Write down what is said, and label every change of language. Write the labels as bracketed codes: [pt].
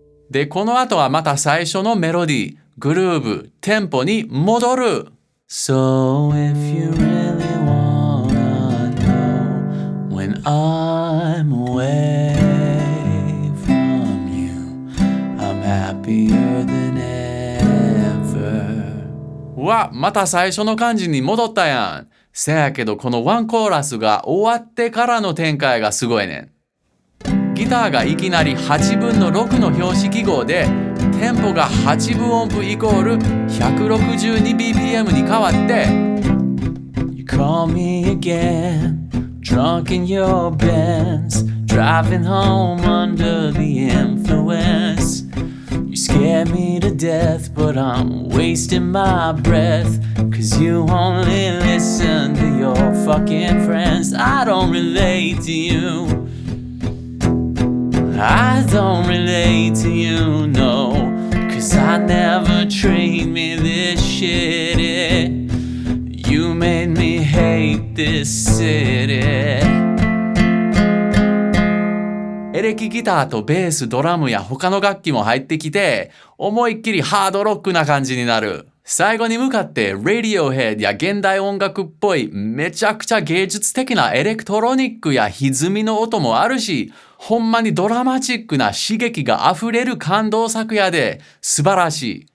[ja] で、この後はまた最初のメロディー、グルーブ、テンポに戻る。 [en] So if you really wanna know when I'm away from you, I'm happier than ever. [ja] うわ、また最初の感じに戻ったやん。せやけどこのワンコーラスが終わってからの展開がすごいねん。ギターがいきなり8分の6の拍子記号でテンポが8分音符イコール 162bpm に変わって [en] You call me again, drunk in your Benz, driving home under the influence. You scare me to death, but I'm wasting my breath, 'cause you only listen to your fucking friends. I don't relate to you, I don't relate to you, no, 'cause I never treat me this shitty. You made me hate this city. [ja] エレキギターとベース、ドラムや他の楽器も入ってきて、思いっきりハードロックな感じになる。最後に向かって、Radiohead や現代音楽っぽい、めちゃくちゃ芸術的なエレクトロニックや歪みの音もあるし、ほんまにドラマチックな刺激が溢れる感動作やで、素晴らしい。